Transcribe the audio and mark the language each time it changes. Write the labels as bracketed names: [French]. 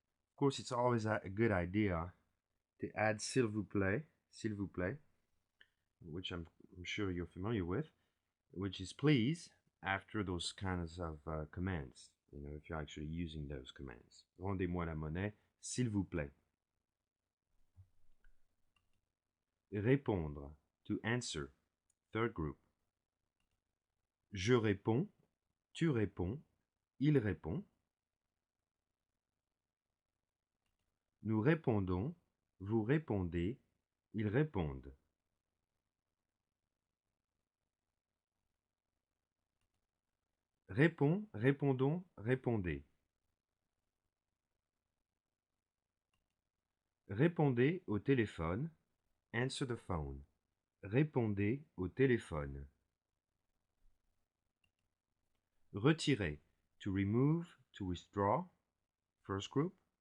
[English] Of course, it's always a good idea to add [French] s'il vous plaît, [English] which I'm sure you're familiar with, which is please after those kinds of commands, if you're actually using those commands. [French] Rendez-moi la monnaie, s'il vous plaît. Répondre, [English] to answer, third group. [French] Je réponds, tu réponds, il répond. Nous répondons, vous répondez, ils répondent. Réponds, répondons, répondez. Répondez au téléphone, [English] answer the phone. [French] Répondez au téléphone. Retirer, [English] to remove, to withdraw, first group.